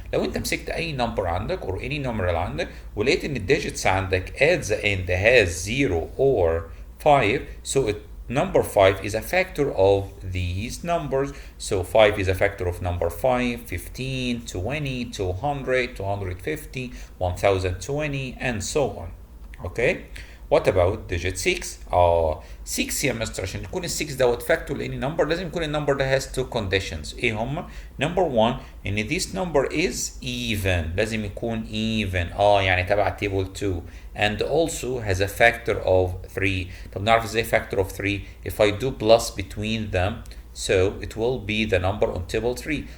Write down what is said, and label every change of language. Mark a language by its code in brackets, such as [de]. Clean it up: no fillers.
[ar] لو انت مسكت اي [en] number عندك or any numeral [ar] عندك ولقيت ان الديجيتس عندك [en] at the end has 0 or 5, so number 5 is a factor of these numbers. So 5 is a factor of number 5, 15, 20, 200, 250, 1020 and so on. Okay, what about digit 6? [ar] 6 يا مستر عشان يكون ال 6 دوت factor لأني number لازم يكون ال number ده [en] has two conditions. [ar] ايه هما؟ number 1 ان [en] this number is even. [ar] لازم يكون even يعني تبع table 2 [en] and also has a factor of 3. [ar] طب نعرف ازاي [en] factor of 3 if I do plus between them, so it will be the number on table 3.